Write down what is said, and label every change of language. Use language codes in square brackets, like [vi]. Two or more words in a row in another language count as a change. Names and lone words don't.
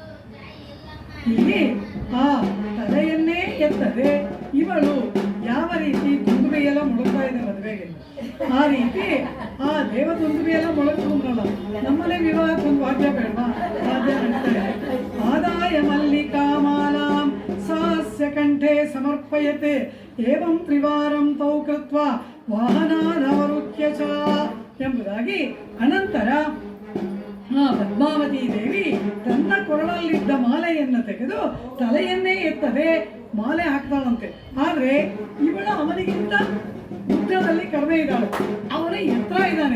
[kn] ಇಲ್ಲಿ ಆ ತಲೆಯನ್ನೇ ಎತ್ತದೆ ಇವಳು ಯಾವ ರೀತಿ ದುಂದುಬೆಯೆಲ್ಲ ಮೊಳಗ್ತಾ ಇದೆ ಮದುವೆಗೆ, ಆ ರೀತಿ ಆ ದೇವ ದುಂದುಬೆಯೆಲ್ಲ ಮೊಳಗ್ಕೊಂಡ್ರಲ್ಲ. ನಮ್ಮನೆ ವಿವಾಹಕ್ಕೆ ಒಂದು ವಾದ್ಯ ಬೇಡವಾ? ವಾದ್ಯ ಅಂತಾರೆ. [sa] ಆದಾಯ ಮಲ್ಲಿಕಾ ಮಾಲಾಂ ಸಾಸ್ಯ ಕಂಠೆ ಸಮರ್ಪಯತೆ ಏವಂ ತ್ರಿವಾರಂ ತೌ ಕೃತ್ವಾ ವಾಹನಾನವರುತ್ಯ ಚ ಎಂಬುದಾಗಿ. [kn] ಅನಂತರ ಪದ್ಮಾವತಿ ದೇವಿ ತನ್ನ ಕೊರಳಲ್ಲಿದ್ದ ಮಾಲೆಯನ್ನು ತೆಗೆದು ತಲೆಯನ್ನೇ ಎತ್ತದೆ ಮಾಲೆ ಹಾಕ್ತಾಳಂತೆ. ಆದರೆ ಇವಳು ಅವನಿಗಿಂತ ಉದ್ದದಲ್ಲಿ ಕಡಿಮೆ ಇದ್ದಾಳೆ, ಅವನ ಎತ್ತರ ಇದ್ದಾನೆ.